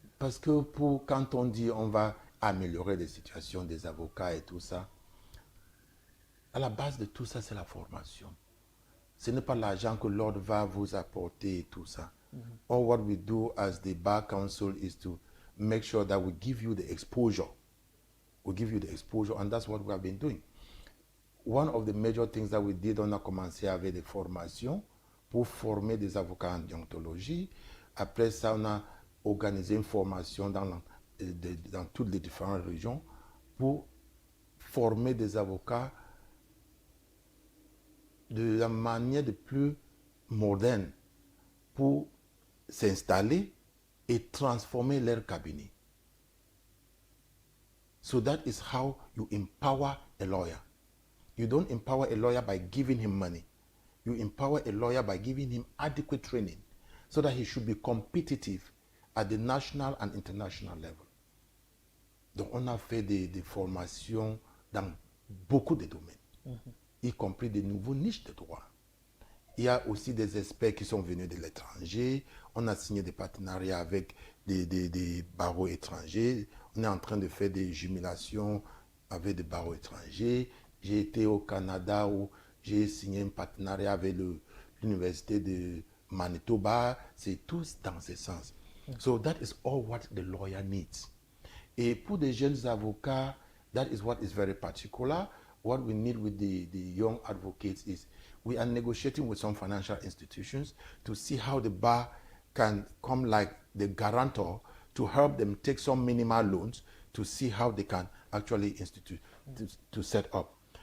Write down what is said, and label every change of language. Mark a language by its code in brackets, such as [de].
[fr] Parce que quand on dit on va améliorer les situations des avocats et tout ça, à la base de tout ça, c'est la formation. Ce n'est pas l'argent que l'ordre va vous apporter et tout ça. [en] All what we do as the Bar Council is to make sure that we give you the exposure. We give you the exposure, and that's what we have been doing. One of the major things that we did, [fr] on a commencé avec des formations pour former des avocats en déontologie. Après ça, on a organisé une formation dans toutes les différentes régions pour former des avocats de la manière de plus moderne pour s'installer et transformer leur cabinet. [en] So that is how you empower a lawyer. You don't empower a lawyer by giving him money. You empower a lawyer by giving him adequate training so that he should be competitive at the national and international level. [fr] Donc, on a fait des formations dans beaucoup de domaines, y compris de nouveaux niches de droit. Il y a aussi des experts qui sont venus de l'étranger. On a signé des partenariats avec des barreaux étrangers. On est en train de faire des jumilations avec des barreaux étrangers. J'ai été au Canada où j'ai signé un partenariat avec l'université de Manitoba. C'est tous dans ce sens. [en] So that is all what the lawyer needs. [fr] Et pour des jeunes avocats, [en] that is what is very particular. What we need with the young advocates is we are negotiating with some financial institutions to see how the bar can come like the guarantor to help them take some minimal loans to see how they can actually institute to set up.